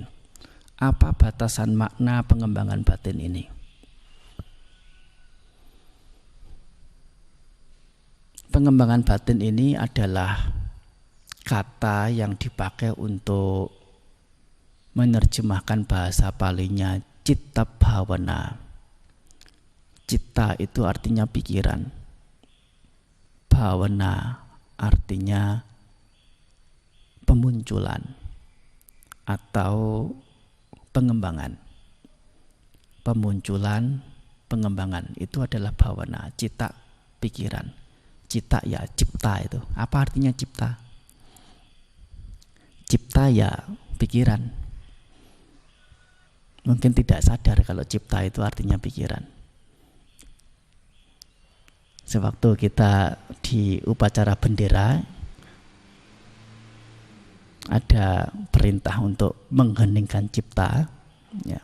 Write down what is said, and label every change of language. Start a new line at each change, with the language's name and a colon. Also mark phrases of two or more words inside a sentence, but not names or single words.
Indonesian: Apa batasan makna pengembangan batin ini? Pengembangan batin ini adalah kata yang dipakai untuk menerjemahkan bahasa Palinya
Pali: citta bhavana.
Indonesian: Citta itu artinya pikiran, bhavana artinya pemunculan atau pengembangan. Pemunculan, pengembangan itu adalah bhavana. Citta pikiran, citta ya cipta. Itu apa artinya cipta? Cipta ya pikiran. Mungkin tidak sadar kalau cipta itu artinya pikiran. Sewaktu kita di upacara bendera ada perintah untuk mengheningkan cipta, ya.